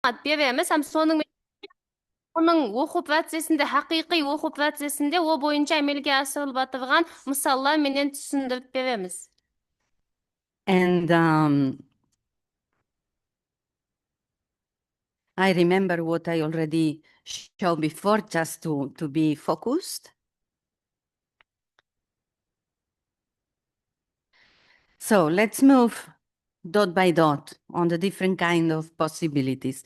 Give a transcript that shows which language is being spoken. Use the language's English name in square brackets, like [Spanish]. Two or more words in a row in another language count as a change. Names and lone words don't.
[Kara-Kalpak] береміз, һәм соның оның оқу процесінде, хақиқи оқу процесінде о бойынша әмелге асырылып жатырған мысаллар менен түсіндіріп береміз. [English] And I remember what I already showed before, just to be focused. So let's move dot by dot on the different kind of possibilities.